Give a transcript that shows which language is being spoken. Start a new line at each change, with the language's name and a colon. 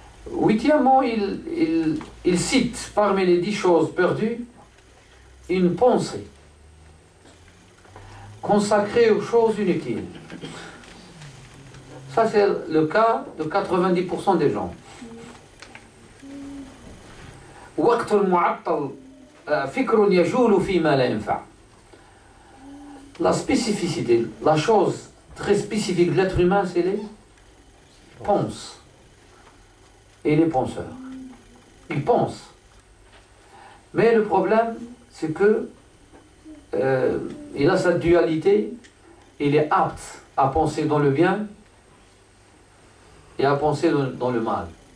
French: Huitièmement, il cite parmi les 10 choses perdues une pensée consacrée aux choses inutiles. Ça, c'est le cas de 90% des gens.
Arabic: وقت المعطل فكر يجول فيما لا ينفع.
French: La spécificité, la chose très spécifique de l'être humain, c'est les pensées et les penseurs. Ils pensent. Mais le problème, c'est que il a sa dualité, il est apte à penser dans le bien et à penser dans le mal.